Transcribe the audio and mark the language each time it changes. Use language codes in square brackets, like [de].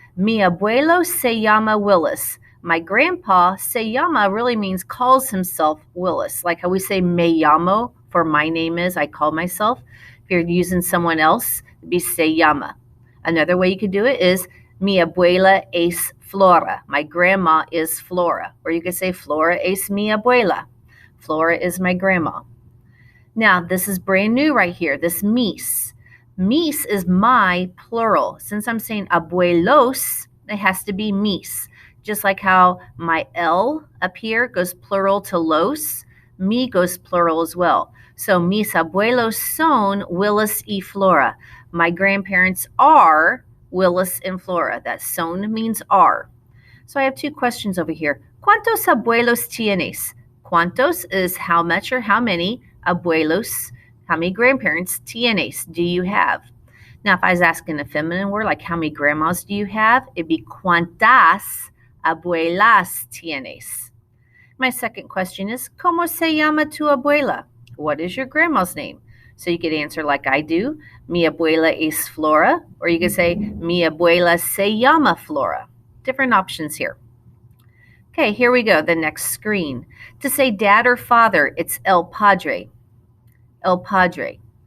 [es] Mi abuelo se llama Willis. [en] My grandpa, [es] se llama, [en] really means calls himself Willis. Like how we say [es] me llamo [en] for my name is, I call myself. If you're using someone else, it'd be [es] se llama. [en] Another way you could do it is [es] mi abuela es Flora. [en] My grandma is Flora. Or you could say [es] Flora es mi abuela. [en] Flora is my grandma. Now, this is brand new right here, this mis. Mis is my plural. Since I'm saying abuelos, it has to be mis. Just like how my el up here goes plural to los, mi goes plural as well. [es] So mis abuelos son Willis y Flora. [en] My grandparents are Willis and Flora. That son means are. So I have 2 questions over here. [es] ¿Cuántos abuelos tienes? ¿Cuántos [en] is how much or how many? Abuelos, how many grandparents? [es] Tienes, [en] do you have? Now, if I was asking a feminine word, like how many grandmas do you have? It'd be [es] ¿cuántas abuelas tienes? [en] My second question is, [es] ¿Cómo se llama tu abuela? [en] What is your grandma's name? So you could answer like I do, [es] mi abuela es Flora, [en] or you could say, [es] mi abuela se llama Flora. [en] Different options here. Okay, here we go, the next screen. To say dad or father, it's el padre. El padre.